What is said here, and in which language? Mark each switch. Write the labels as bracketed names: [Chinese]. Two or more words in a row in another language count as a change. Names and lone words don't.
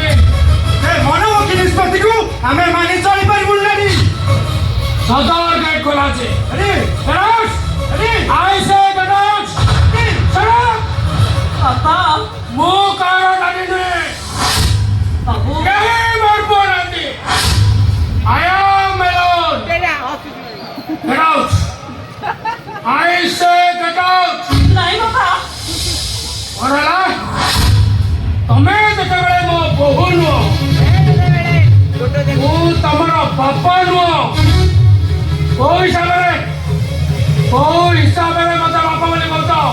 [Odia] ସେ ମନମୁଖୀ ନିଷ୍ପତ୍ତିକୁ ଆମେ ମାନି ଚଳିପାରିବୁ ନାହିଁ। ସଦର ଗେଟ୍ ଖୋଲା ଅଛି। ଆରେ ଗଣେଶ, [English] I say [Odia] ଗଣେଶ, ଶୁଣ। ମୁଁ କାହାର ଡାକି ନୁହେଁ। କେହି ମୋର ପୁଅ ନାହାନ୍ତି। [English] I am alone. Get out. I say get out. [Odia] କ'ଣ ହେଲା? ତମେ ଯେତେବେଳେ ମୋ ବୋହୂ ନୁହଁ, ମୁଁ ତମର ବାପା ନୁହଁ। କୋଉ ହିସାବରେ ମତେ ବାପା ବୋଲି କହୁଛ?